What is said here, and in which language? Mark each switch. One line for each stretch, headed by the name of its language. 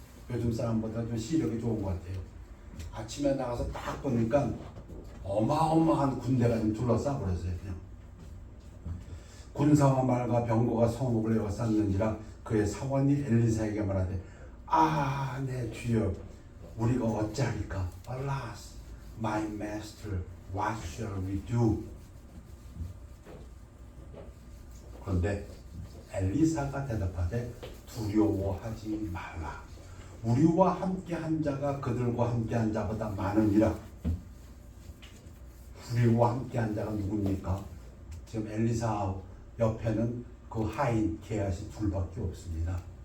Korean: 요즘 사람보다 좀 시력이 좋은 것 같아요. 아침에 나가서 딱 보니까 어마어마한 군대가 좀 둘러싸 버렸어요. 그냥 군사와 말과 병거가 성읍을 에워쌌는지라 그의 사원이 엘리사에게 말하되 아, 내 주여, 우리가 어찌하리까?
English: Alas, my master, what shall we do?
Korean: 그런데 엘리사가 대답하되 두려워하지 말라. 우리와 함께한 자가 그들과 함께한 자보다 많으니라. 우리와 함께한 자가 누굽니까? 지금 엘리사 옆에는 그 하인 게하시 둘밖에 없습니다.